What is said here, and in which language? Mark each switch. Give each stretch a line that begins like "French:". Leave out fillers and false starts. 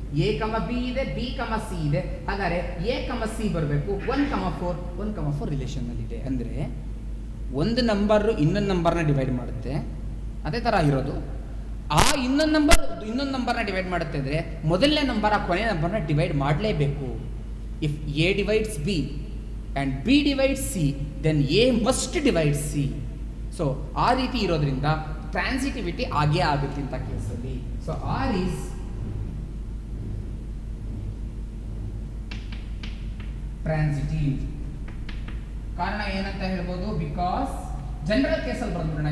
Kannada: A B ಇದೆ, B C ಇದೆ. ಹಾಗಾದ್ರೆ ಎ ಸಿ ಬರಬೇಕು. 1 4 ರಿಲೇಷನ್ ಅಲ್ಲಿದೆ. ಅಂದ್ರೆ ಒಂದು ನಂಬರ್ ಇನ್ನೊಂದು ನಂಬರ್ನ ಡಿವೈಡ್ ಮಾಡುತ್ತೆ. ಅದೇ ತರ ಇರೋದು. ಆ ಇನ್ನೊಂದು ನಂಬರ್ನ ಡಿವೈಡ್ ಮಾಡುತ್ತೆ ಅಂದ್ರೆ ಮೊದಲನೇ ನಂಬರ್ ಆ ಕೊನೆಯ ನಂಬರ್ನ ಡಿವೈಡ್ ಮಾಡಲೇಬೇಕು.
English: If A divides B and B divides C, then A must divide C.
Kannada: So ಆ ರೀತಿ ಇರೋದ್ರಿಂದ ಟ್ರಾನ್ಸಿಟಿವಿಟಿ ಆಗೇ ಆಗುತ್ತೆ ಇಂಥ ಕೇಸಲ್ಲಿ.
English: So R is transitive.
Kannada: ಕಾರಣ ಏನಂತ ಹೇಳ್ಬೋದು, ಬಿಕಾಸ್ ಜನರಲ್ ಕೇಸಲ್ಲಿ ಬಂದ್ಬಿಡೋಣ.